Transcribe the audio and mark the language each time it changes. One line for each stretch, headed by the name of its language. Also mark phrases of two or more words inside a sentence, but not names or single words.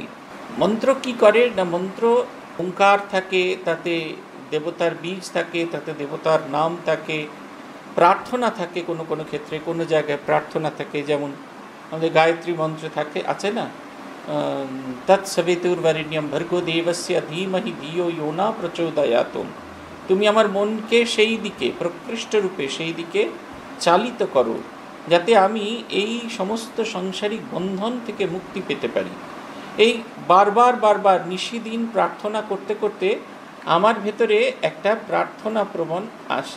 Bangla: মন্ত্র কি করে না, মন্ত্র ওঙ্কার থাকে, তাতে দেবতার বীজ থাকে, তাতে দেবতার নাম থাকে, প্রার্থনা থাকে, কোনো কোনো ক্ষেত্রে কোনো জায়গায় প্রার্থনা থাকে। যেমন আমাদের গায়ত্রী মন্ত্র থাকে, আছে না,
Sanskrit: তৎসবিতুর্বরেণ্যম ভর্গো দেবস্য ধীমহি ধিয়ো ইয়ো ন প্রচোদয়াৎ।
Bangla: তুমি আমার মনকে সেই দিকে, প্রকৃষ্ট রূপে সেই দিকে চালিত করো, যাতে আমি এই সমস্ত সাংসারিক বন্ধন থেকে মুক্তি পেতে পারি। এই বারবার নিশিদিন প্রার্থনা করতে করতে আমার ভেতরে একটা প্রার্থনা প্রবণ আসে।